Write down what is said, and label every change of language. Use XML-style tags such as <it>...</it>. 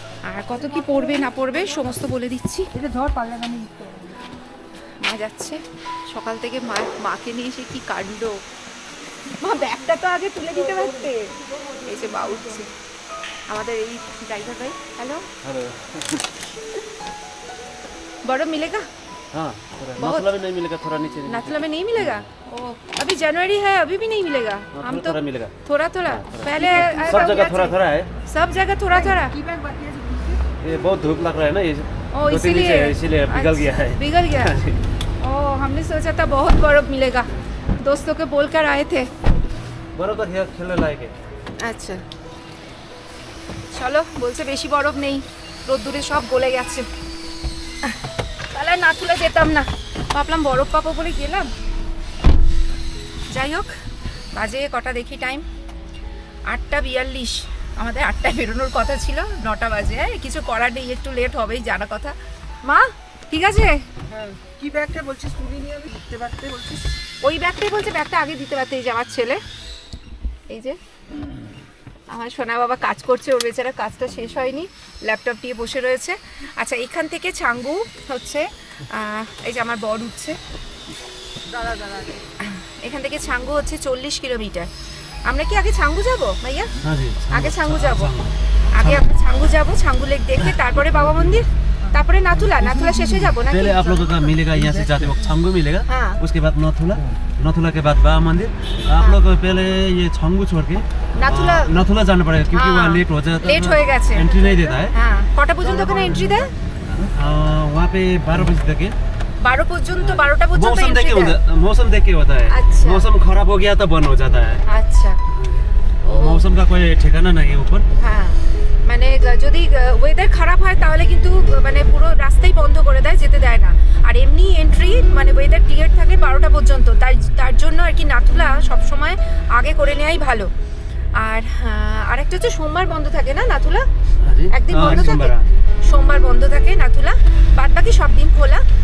<bn>আর কত কি পড়বে না পড়বে সমস্ত বলে দিচ্ছি। মা যাচ্ছে সকাল থেকে, মাকে নিয়ে এসে কি কাণ্ড। মা ব্যাগটা তো আগে তুলে দিতে পারতে। এই যে মা উঠছে, আমাদের এই ড্রাইভার ভাই।</bn> <hi>हेलो बड़ा मिलेगा? हाँ, नाथुला में नहीं मिलेगा, थोड़ा नीचे। नाथुला में नहीं मिलेगा? ओ, अभी जनवरी है, अभी भी नहीं मिलेगा। हम तो थोड़ा मिलेगा, थोड़ा थोड़ा। पहले सब जगह थोड़ा थोड़ा है, सब जगह थोड़ा थोड़ा। ये बहुत धूप लग रहा है ना, ये ओ इसीलिए पिघल गया है। पिघल गया। ओ, हमने सोचा था बहुत बर्फ मिलेगा, दोस्तों को बोलकर आए थे। बर्फ तो खेलने लायक है।</hi> <bn>আচ্ছা চলো, বলছে বেশি বরফ নেই, রোদ্দুরে সব গলে গেছে। তাহলে নাথুলা যেতাম না, ভাবলাম বরফ পাবো বলে গেলাম। যাই হোক, বাজে কটা দেখি টাইম, 8:42। আমাদের 8টায় বেরোনোর কথা ছিল, 9টা বাজে। কিছু করার নেই, একটু লেট হবেই, জানা কথা। মা ঠিক আছে? কি ব্যাগটা বলছিস তুলি নিয়ে আমি দিতে পারতে বলছিস? ওই ব্যাগটাই বলছে, ব্যাগটা আগে দিতে পারতে। এই যে আমার ছেলে, এই যে আমার সোনা বাবা কাজ করছে, ওর বেচারা কাজটা শেষ হয়নি, ল্যাপটপ দিয়ে বসে রয়েছে। আচ্ছা, এখান থেকে ছাঙ্গু হচ্ছে, এই যে আমার বর উঠছে, এখান থেকে ছাঙ্গু হচ্ছে 40 কিলোমিটার। আমরা কি আগে ছাঙ্গু যাবো ভাইয়া? আগে ছাঙ্গু যাবো, আগে আমরা ছাঙ্গু যাবো, ছাঙ্গু লেক দেখে তারপরে বাবা মন্দির, তারপরে নাথুলা। नाथुला शेष हो जाबो ना?</bn> <hi>पहले आप लोगों का मिलेगा, यहाँ से जाते वक्त छंगू मिलेगा। हाँ। उसके बाद नाथुला, नाथुला के बाद बाबा मंदिर। आप लोग पहले ये छंगू छोड़ के नाथुला जाना पड़ेगा, क्योंकि वहाँ लेट हो जाता है, लेट हो गया है, एंट्री नहीं देता है।</hi> <bn>हाँ, কটা পর্যন্ত ওখানে এন্ট্রি দেয়?</bn> <hi>वहाँ पे 12 बजे तक है।</hi> <bn>12 পর্যন্ত, 12টা পর্যন্ত</bn> <hi>मौसम देख एंट्री के, मौसम देख के होता है। अच्छा। मौसम खराब हो गया तो बंद हो जाता है। अच्छा, मौसम का कोई ठिकाना नहीं है ऊपर।</hi> <bn>हाँ, মানে যদি ওয়েদার খারাপ হয় তাহলে কিন্তু মানে পুরো রাস্তাই বন্ধ করে দেয়, যেতে দেয় না। আর এমনি এন্ট্রি মানে ওয়েদার ক্লিয়ার থাকে 12টা পর্যন্ত। তার জন্য আর কি নাথুলা সবসময় আগে করে নেওয়াই ভালো। আর আরেকটা হচ্ছে সোমবার বন্ধ থাকে না নাথুলা? একদিন বন্ধ থাকে, সোমবার বন্ধ থাকে নাথুলা, বাদ বাকি সব দিন খোলা।</bn>